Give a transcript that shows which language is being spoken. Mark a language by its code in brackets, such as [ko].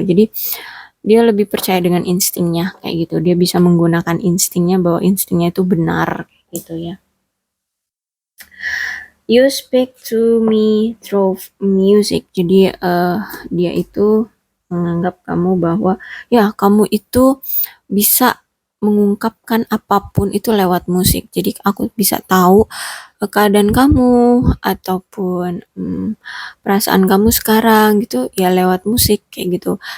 [id] Jadi dia lebih percaya dengan instingnya kayak gitu. Dia bisa menggunakan instingnya, bahwa instingnya itu benar gitu ya. [en] You speak to me through music. [id] Jadi dia itu menganggap kamu bahwa ya kamu itu bisa mengungkapkan apapun itu lewat musik. Jadi aku bisa tahu keadaan kamu ataupun perasaan kamu sekarang gitu ya lewat musik kayak gitu.